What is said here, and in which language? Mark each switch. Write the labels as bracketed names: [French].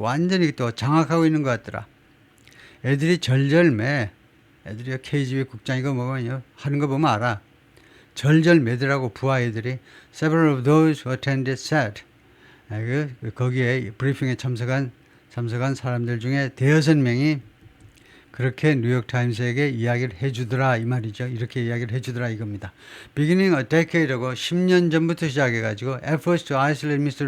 [Korean] 완전히 또 장악하고 있는 것 같더라. 애들이 절절매. 애들이 KGB 국장이고 뭐고 하는 거 보면 알아. 절절매더라고 부하 애들이. [English] Several of those who attended said. [Korean] 거기에 브리핑에 참석한 사람들 중에 대여섯 명이 그렇게 뉴욕타임스에게 이야기를 해주더라 이 말이죠. 이렇게 이야기를 해주더라 이겁니다. [English] Beginning a decade라고 [Korean] 10년 전부터 시작해가지고 [English] efforts to isolate Mr.